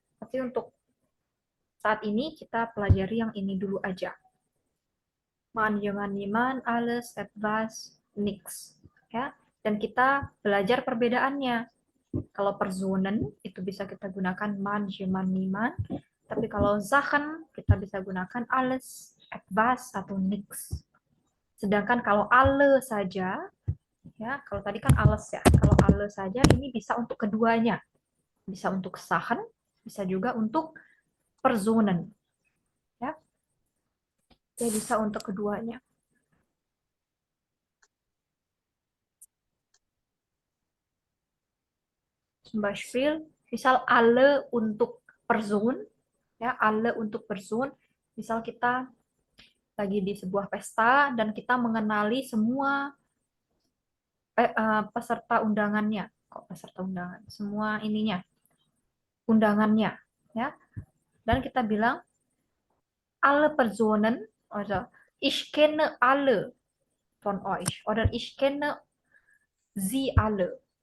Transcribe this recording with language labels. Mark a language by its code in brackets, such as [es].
[id] Tapi untuk saat ini kita pelajari yang ini dulu aja. [de] Man, jemand, niemand, alles, etwas, nix. [id] Ya. Dan kita belajar perbedaannya. Kalau Personen itu bisa kita gunakan man, jemand, niemand. Tapi kalau Sachen kita bisa gunakan alles, etwas, atau nix. Sedangkan kalau alle saja, ya, kalau tadi kan alles ya. Kalau alle saja ini bisa untuk keduanya. Bisa untuk Sachen, bisa juga untuk Personen. Ya. Dia bisa untuk keduanya. Zum Beispiel, misal alle untuk Person, ya, alle untuk Person. Misal kita lagi di sebuah pesta dan kita mengenali semua peserta undangannya. Kok peserta undangan? Semua ininya, undangannya, ya. Dan kita bilang [de] alle Personen, oder ich kenne alle von euch, oder ich kenne sie alle.